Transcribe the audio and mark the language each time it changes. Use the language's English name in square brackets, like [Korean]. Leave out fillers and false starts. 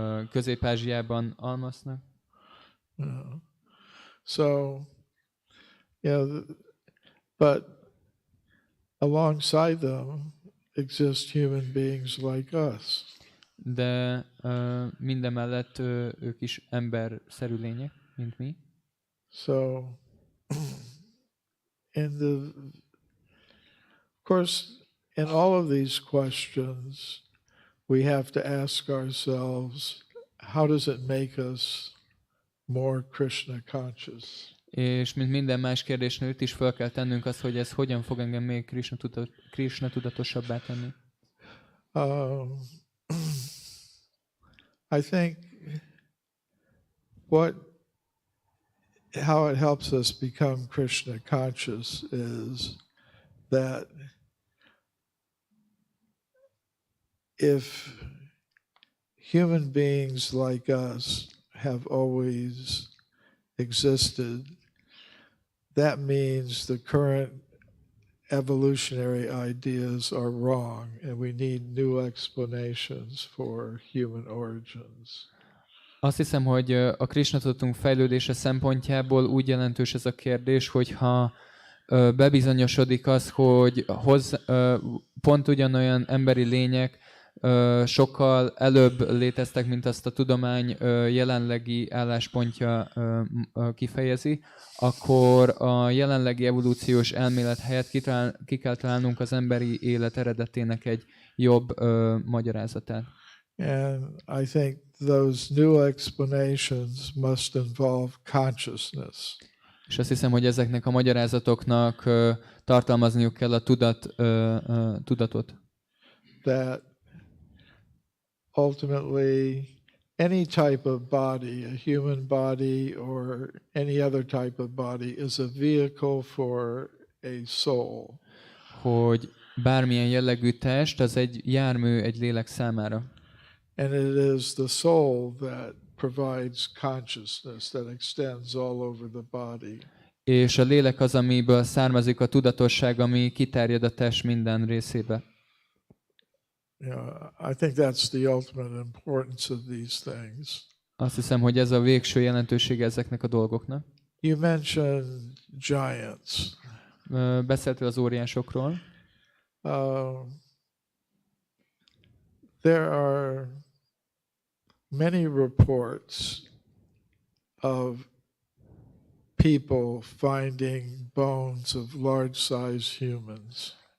[Hungarian] Közép-Ázsiában Almasnak. [English] Yeah. So, yeah, but alongside them exist human beings like us. [Hungarian] De mindemellett ők is emberszerű lények, mint mi. [English] So of course, in all of these questions, we have to ask ourselves, how does it make us more Krishna conscious? [Hungarian] És mint minden más kérdésnél itt is fel kell tennünk azt, hogy ez hogyan fog engem még Krishna tudatosabbá tenni. [English] I think how it helps us become Krishna conscious is that if human beings like us have always existed, that means the current evolutionary ideas are wrong and we need new explanations for human origins. [Hungarian] Azt hiszem, hogy a Krishna tudatunk fejlődése szempontjából úgy jelentős ez a kérdés, hogyha bebizonyosodik az, hogy pont ugyanolyan emberi lények sokkal előbb léteztek, mint azt a tudomány jelenlegi álláspontja kifejezi, akkor a jelenlegi evolúciós elmélet helyett ki kell találnunk az emberi élet eredetének egy jobb magyarázatát. [English] And I think those new explanations must involve consciousness. [Hungarian] És azt hiszem, hogy ezeknek a magyarázatoknak tartalmazniuk kell a tudatot. [English] That ultimately any type of body, a human body or any other type of body, is a vehicle for a soul. [Hungarian] Hogy bármilyen jellegű test, az egy jármű egy lélek számára. [English] And it is the soul that provides consciousness that extends all over the body. [Hungarian] És a lélek az, amiből származik a tudatosság, ami kiterjed a test minden részébe. [English] I think that's the ultimate importance of these things. [Hungarian] Azt hiszem, hogy ez a végső jelentősége ezeknek a dolgoknak. [English] You mentioned giants. [Hungarian] Beszéltél az óriásokról. [English] There are many reports of people finding bones of large-sized humans.